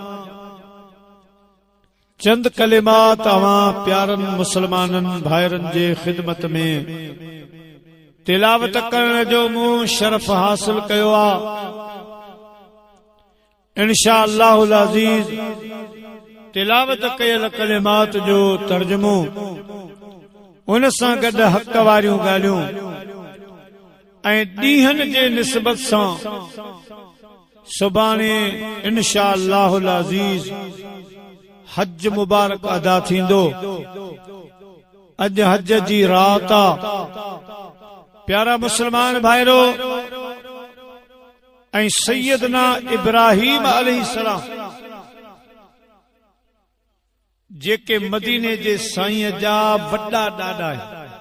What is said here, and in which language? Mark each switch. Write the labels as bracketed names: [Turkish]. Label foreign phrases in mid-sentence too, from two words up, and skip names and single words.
[Sindhi] چند کلمات آواں پیارن مسلمانن بھائرن جے خدمت میں تلاوت کرنے جو موں شرف حاصل کیو آ [Arabic] انشاءاللہ العزیز [Sindhi] تلاوت کیل کلمات جو ترجمو ان ساں گڈ حق واریوں گالیوں ऐं ॾींहनि जे निस्बत सां सुभाणे [Arabic] إن شاء الله العزيز [Sindhi] हज मुबारक अदा थींदो। अॼु हज जी रात आहे। प्यारा मुस्लमान भाइरो ऐं सैयदना इब्राहीम अलैहिस्सलाम जेके मदीने जे साईं जा वॾा ॾाॾा आहिनि,